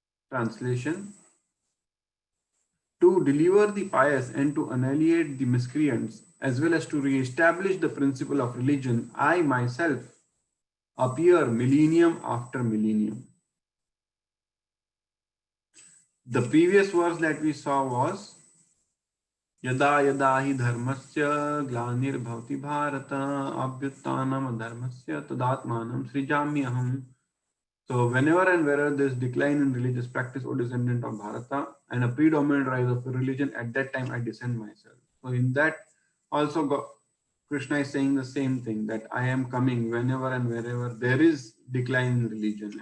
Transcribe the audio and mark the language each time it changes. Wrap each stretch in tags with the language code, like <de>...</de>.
<en>Translation: to deliver the pious and to annihilate the miscreants, as well as to re-establish the principle of religion, I myself appear millennium after millennium. The previous verse that we saw was</en> <sa>यदा यदा हि धर्मस्य ग्लानिर्भवति Bharata अभ्युत्थानम् अधर्मस्य तदात्मानं सृजाम्यहम्.</sa> <en>So whenever and wherever there is decline in religious practice, O descendant of Bharata, and a predominant rise of religion, at that time I descend myself. So in that also Krishna is saying the same thing, that I am coming whenever and wherever there is decline in religion.</en>